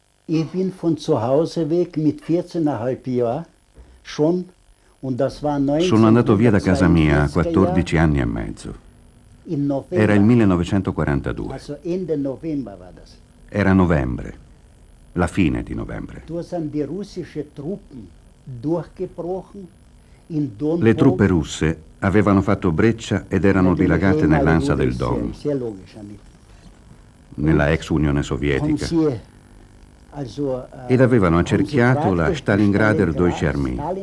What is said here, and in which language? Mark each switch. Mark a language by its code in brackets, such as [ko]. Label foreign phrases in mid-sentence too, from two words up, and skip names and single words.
[de] Ich bin von zu Hause weg mit 14,5 Jahren schon. [it] Sono andato via da casa mia a 14 anni e mezzo. Era il 1942. Era novembre, la fine di novembre. Le truppe russe avevano fatto breccia ed erano dilagate nell'ansa del Don, nella ex Unione Sovietica, ed avevano accerchiato la [de] Stalingrader Deutsche Armee.